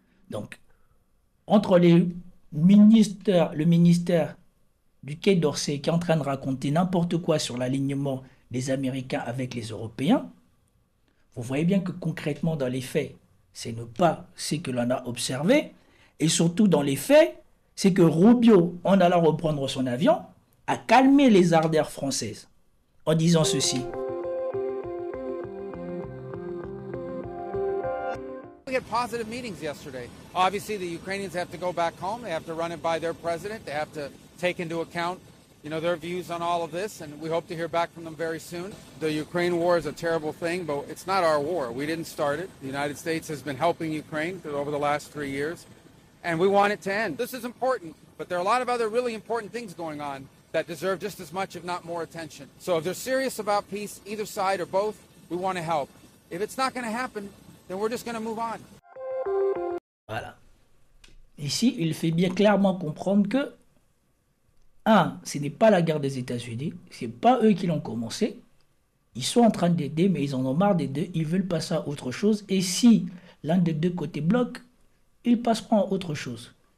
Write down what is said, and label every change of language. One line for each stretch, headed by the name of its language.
French: Donc, entre le ministère du Quai d'Orsay qui est en train de raconter n'importe quoi sur l'alignement des Américains avec les Européens, vous voyez bien que concrètement dans les faits, c'est ne pas ce que l'on a observé, et surtout dans les faits, c'est que Rubio, en allant reprendre son avion, a calmé les ardeurs françaises en disant ceci.
English: We had positive meetings yesterday. Obviously, the Ukrainians have to go back home. They have to run it by their president. They have to take into account, their views on all of this, and we hope to hear back from them very soon. The Ukraine war is a terrible thing, but it's not our war. We didn't start it. The United States has been helping Ukraine over the last 3 years, and we want it to end. This is important, but there are a lot of other really important things going on that deserve just as much, if not more, attention. So if they're serious about peace, either side or both, we want to help. If it's not going to happen, then we're just going to move on.
French: Voilà. Ici, il fait bien clairement comprendre que, ce n'est pas la guerre des États-Unis, c'est pas eux qui l'ont commencé. Ils sont en train d'aider, mais ils en ont marre d'aider, ils veulent passer à autre chose. Et si l'un des deux côtés bloque, ils passeront à autre chose.